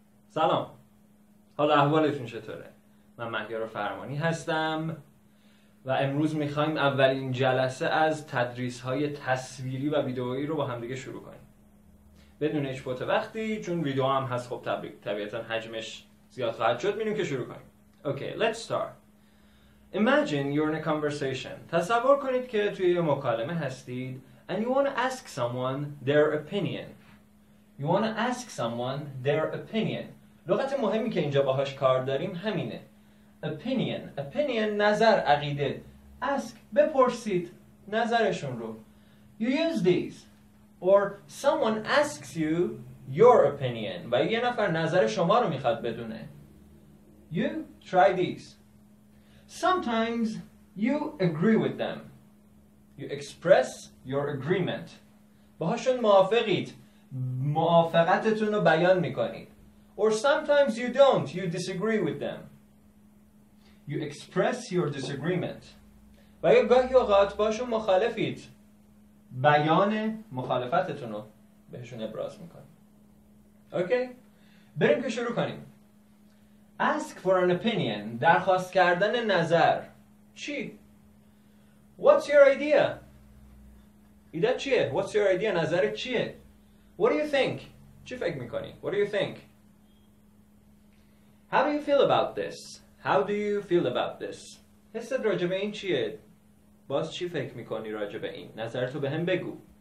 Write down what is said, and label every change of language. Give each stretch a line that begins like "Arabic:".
Persian: سلام، حال احوالتون چطوره؟ من مهیار فرمانی هستم و امروز میخوایم اولین جلسه از تدریس‌های تصویری و ویدئویی رو با همدیگه شروع کنیم بدون هیچ فوت وقتی، چون ویدئو هم هست خب طبیعتا حجمش زیاد خواهد شد. میریم که شروع کنیم.
English: Okay, let's start. Imagine you're in a conversation.
Persian: تصور کنید که توی یه مکالمه هستید
English: and you want to ask someone their opinion. You want to ask someone their opinion.
Persian: لغت مهمی که اینجا باهاش کار داریم همینه. Opinion نظر، عقیده. Ask بپرسید نظرشون رو.
English: You use these. Or someone asks you your opinion.
Persian: و یه نفر نظر شما رو میخواد بدونه.
English: You try these. Sometimes you agree with them. You express your agreement.
Persian: باهاشون موافقید. موافقتتون رو بیان میکنید.
English: Or sometimes you don't. You disagree with them. You express your disagreement.
Persian: و یا گاهی اوقات باشون مخالفید. بیان مخالفتتون رو بهشون ابراز میکنید. اوکی؟ بریم که شروع کنیم.
English: Ask for an opinion.
Persian: درخواست کردن نظر. چی؟
English: What's your idea?
Persian: ایده چیه؟
English: What's your idea?
Persian: نظرت چیه؟
English: What do you think?
Persian: چی فکر میکنی؟
English: What do you think? How do you feel about this? How do you feel about this?
Persian: حست راجع به این چیه؟ باز چی فکر میکنی راجع به این؟ نظرتو به هم بگو.